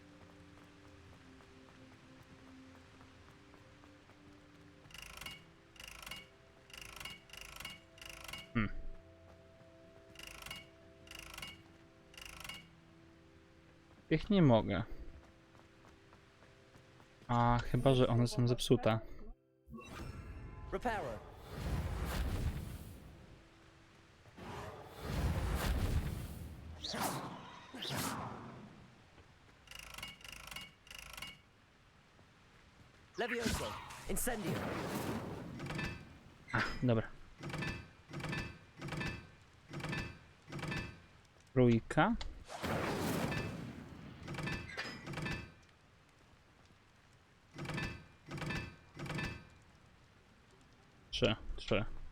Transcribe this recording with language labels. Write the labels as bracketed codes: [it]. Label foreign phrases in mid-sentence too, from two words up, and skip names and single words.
[pl] Ich nie mogę. A chyba, że one są zepsute. Repairer. Levioso. Incendio. A, dobra. Trójka. Trzy.